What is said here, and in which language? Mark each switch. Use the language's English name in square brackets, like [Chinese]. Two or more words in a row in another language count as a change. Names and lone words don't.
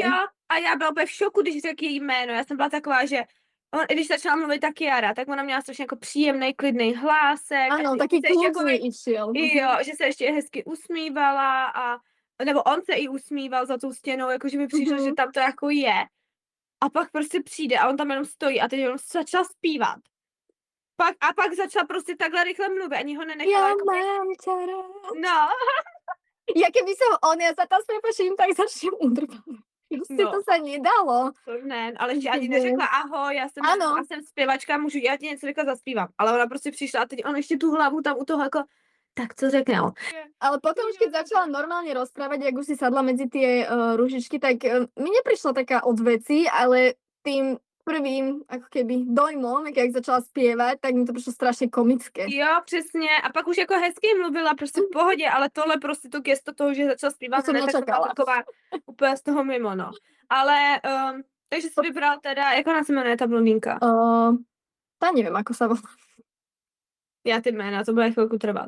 [Czech] Jo, a já byla úplně v šoku, když řekl její jméno. Já jsem byla taková, že on, když začala mluvit ta Kiara, tak ona měla strašně jako příjemný, klidný hlásek. [Slovak] Áno, a taký [Czech] se ještě jako, [Slovak] kľudný išiel. [Czech] jo, že se ještě hezky usmívala a nebo on se i usmíval za tou stěnou, jakože mi přišlo, že tam to jako je. A pak prostě přijde a on tam jenom stojí a teď on začal zpívat. A pak začal prostě takhle rychle mluvit, ani ho nenechala. [Slovak] Ja [Czech] jako... [Slovak] mám ťa rád. [Czech] No, [Slovak] Ja keby som ja sa tam prepačím, tak začnem udrbať. Proste No. to sa nedalo. [Czech] to ne, ale že ani Ne. neřekla ahoj, já jsem, Ano. já jsem zpěvačka, můžu, já ti něco rychle zaspívám. Ale ona prostě přišla a teď on ještě tu hlavu tam u toho jako, tak co řekne on? [Slovak] Ale potom už keď začala normálne rozprávať, jak už si sadla medzi tie ružičky, tak mi neprišla taká od veci, ale tým prvým ako keby dojmom, jak začala spievať, tak mi to prišlo strašne komické. [Czech] Jo, přesně. A pak už jako hezky mluvila, prostě v pohodě, ale tohle prostě to gesto toho, že začala zpívat, To jsem hned, tak jsem byla nečekala. taková úplně z toho mimo, no. Ale, takže jsi vybral teda, jak ona se jmenuje, ta blondýnka? [Slovak] Tá neviem, ako sa volá. [Czech] Já ty jména, to bude chvilku trvat.